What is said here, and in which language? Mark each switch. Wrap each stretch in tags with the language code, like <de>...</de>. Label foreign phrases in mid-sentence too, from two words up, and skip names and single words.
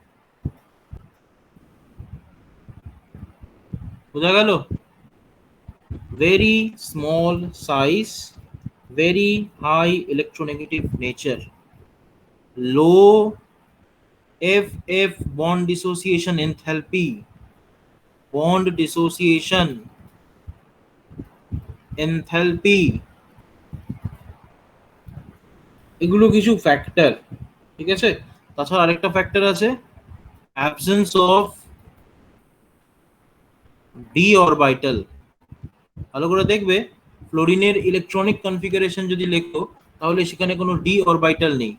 <bn>বোঝা গেল?</bn> <en>very small size, very high electronegative nature, low FF bond dissociation enthalpy, bond dissociation enthalpy,</en> <bn>এগুলো কিছু ফ্যাক্টর, ঠিক আছে? তাছাড়া আরেকটা ফ্যাক্টর আছে,</bn> <en>absence of d orbital.</en> <bn>ভালো করে দেখবে, ফ্লোরিনের</bn> <en>electronic configuration</en> <bn>যদি লেখো তাহলে সেখানে কোনো</bn> <en>d orbital</en> <bn>নেই।</bn>